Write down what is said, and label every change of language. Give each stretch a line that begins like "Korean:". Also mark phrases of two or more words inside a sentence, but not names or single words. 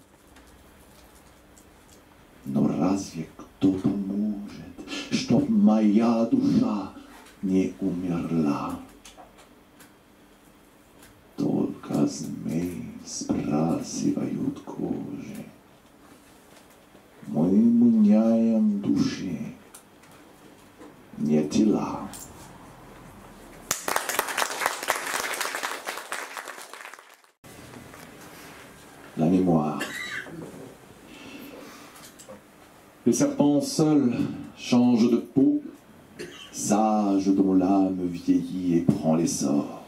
Russian: Но разве кто поможет, чтоб моя душа не умерла? Только змей сбрасывают кожи. Мы меняем души, не тела.
French: La mémoire. Le serpent seul change de peau, sage dont l'âme vieillit et prend l'essor.